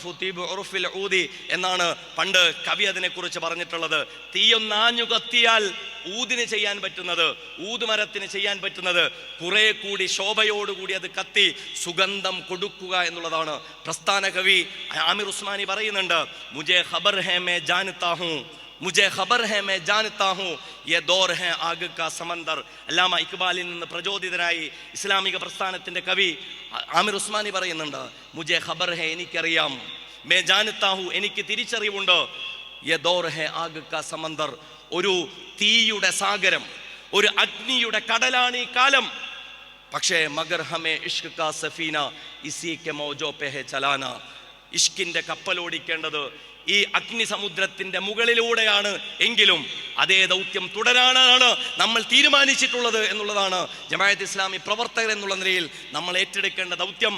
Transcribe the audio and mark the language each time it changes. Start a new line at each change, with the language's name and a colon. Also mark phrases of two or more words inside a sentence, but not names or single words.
Malayalam: എന്നാണ് പണ്ട് കവി അതിനെക്കുറിച്ച് പറഞ്ഞിട്ടുള്ളത്. തീയൊന്നാഞ്ഞു കത്തിയാൽ ഊതിന് ചെയ്യാൻ പറ്റുന്നത്, ഊതുമരത്തിന് ചെയ്യാൻ പറ്റുന്നത് കുറെ കൂടി ശോഭയോടുകൂടി അത് കത്തി സുഗന്ധം കൊടുക്കുക എന്നുള്ളതാണ്. പ്രസ്ഥാന കവി ആമിർ ഉസ്മാനി പറയുന്നുണ്ട്,
Urdu: مجھے خبر ہے میں جانتا ہوں, مجھے خبر ہے میں جانتا ہوں یہ دور ہے آگ کا سمندر.
Malayalam: അല്ലാമ ഇക്ബാലിൽ നിന്ന് പ്രചോദിതനായി ഇസ്ലാമിക പ്രസ്ഥാനത്തിന്റെ കവി ആമിർ ഉസ്മാനി പറയുന്നുണ്ട്,
Urdu: مجھے خبر ہے എനിക്കറിയാം, میں جانتا ہوں
Malayalam: എനിക്ക് തിരിച്ചറിവുണ്ട്,
Urdu: یہ دور ہے آگ کا سمندر
Malayalam: ഒരു തീയുടെ സാഗരം, ഒരു അഗ്നിയുടെ കടലാണ് ഈ കാലം. പക്ഷേ
Urdu: مگر ہمیں عشق کا سفینہ اسی کے موجوں پہ ہے چلانا,
Malayalam: ഇഷ്കിന്റെ കപ്പലോടിക്കേണ്ടത് ഈ അഗ്നി സമുദ്രത്തിന്റെ മുകളിലൂടെയാണ് എങ്കിലും അതേ ദൗത്യം തുടരാനാണ് നമ്മൾ തീരുമാനിച്ചിട്ടുള്ളത് എന്നുള്ളതാണ് ജമാഅത്ത് ഇസ്ലാമി പ്രവർത്തകർ എന്നുള്ള നിലയിൽ നമ്മൾ ഏറ്റെടുക്കേണ്ട ദൗത്യം.